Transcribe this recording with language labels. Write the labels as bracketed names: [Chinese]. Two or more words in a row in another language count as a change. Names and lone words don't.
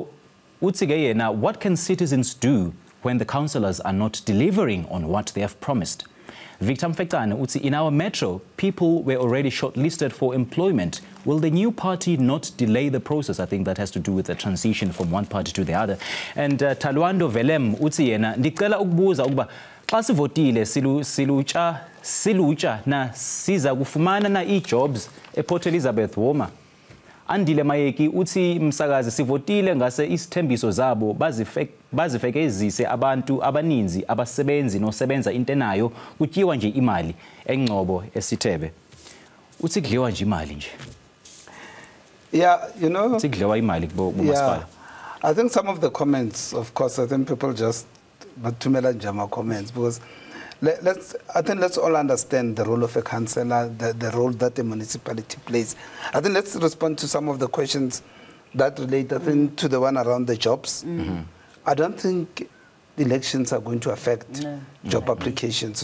[Xhosa] Utsige yena, [English] what can citizens do when the councillors are not delivering on what they have promised? Victor Mfekane, Utsi, in our metro, people were already shortlisted for employment. Will the new party not delay the process? I think that has to do with the transition from one party to the other. [Xhosa] And Talwando Velem, Utsi yena, ndicela ukubuza ukuba xa sivotile silutsha na siza kufumana na jobs ePort Elizabeth Woma. Andile Mayeki uthi msakazi sivotile ngase isithembiso zabo bazifekezise abantu abaninzi abasebenzi nosebenza intenayo kutyiwa nje imali engcobo esithebe. Uthi kudliwa nje imali nje. [English] Yeah, you know. [Xhosa] Uthi kudliwa imali kumasipala. [English] I think some of the comments, of course, I think people just [Xhosa] bathumela nje ama [English] comments, because let's all understand the role of a councillor, the role that a municipality plays. I think let's respond to some of the questions that relate, I think, to the one around the jobs. I don't think elections are going to affect job applications.